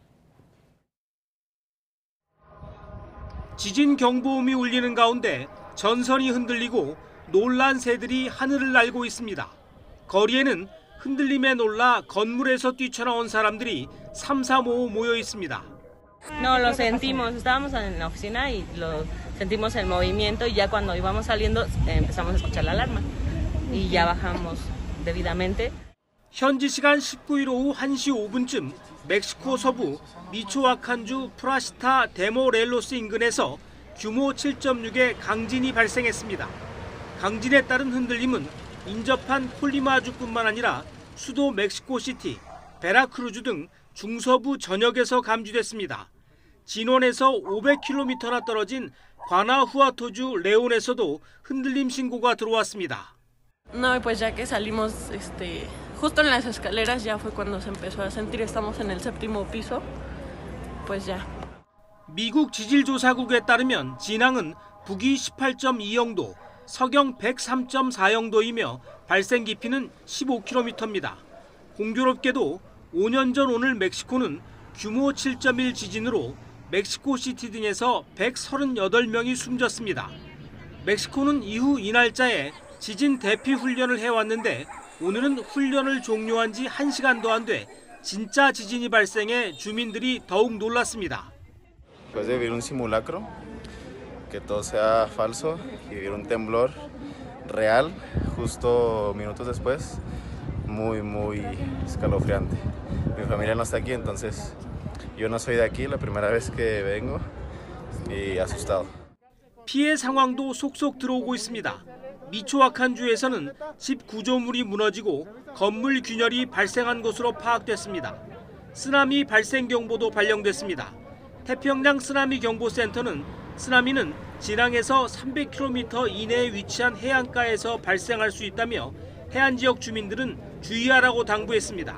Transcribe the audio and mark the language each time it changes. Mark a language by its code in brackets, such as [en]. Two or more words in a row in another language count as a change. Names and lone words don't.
[ko] 지진 경보음이 울리는 가운데 전선이 흔들리고 놀란 새들이 하늘을 날고 있습니다. 거리에는 흔들림에 놀라 건물에서 뛰쳐나온 사람들이 삼삼오오 모여 있습니다. [es] No, lo sentimos. Estábamos en la oficina y lo sentimos el movimiento y ya cuando íbamos saliendo empezamos a escuchar la alarma y ya bajamos debidamente. [ko] 현지 시간 19일 오후 1시 5분쯤 멕시코 서부 미초아칸주 프라시타 데모렐로스 인근에서 규모 7.6의 강진이 발생했습니다. 강진에 따른 흔들림은 인접한 콜리마주뿐만 아니라 수도 멕시코시티, 베라크루즈 등 중서부 전역에서 감지됐습니다. 진원에서 500km나 떨어진 과나후아토주 레온에서도 흔들림 신고가 들어왔습니다. [es] No, pues ya que salimos justo en las escaleras ya fue cuando se empezó a sentir. Estamos en el séptimo piso. Pues ya. [ko] 미국 지질조사국에 따르면 진앙은 북위 18.2영도, 서경 103.4영도이며 발생 깊이는 15km입니다. 공교롭게도 5년 전 오늘 멕시코는 규모 7.1 지진으로 멕시코시티 등에서 138명이 숨졌습니다. 멕시코는 이후 이 날짜에 지진 대피 훈련을 해왔는데 오늘은 훈련을 종료한 지 1시간도 안 돼 진짜 지진이 발생해 주민들이 더욱 놀랐습니다. [es] Después de vivir un simulacro, que todo sea falso y vivir un temblor real justo minutos después, muy escalofriante. Mi familia no está aquí, entonces yo no soy de aquí, la primera vez que vengo y asustado. [ko] 피해 상황도 속속 들어오고 있습니다. 미초아칸주에서는 집 구조물이 무너지고 건물 균열이 발생한 것으로 파악됐습니다. 쓰나미 발생 경보도 발령됐습니다. 태평양 쓰나미 경보센터는 쓰나미는 진앙에서 300km 이내에 위치한 해안가에서 발생할 수 있다며 해안 지역 주민들은 주의하라고 당부했습니다.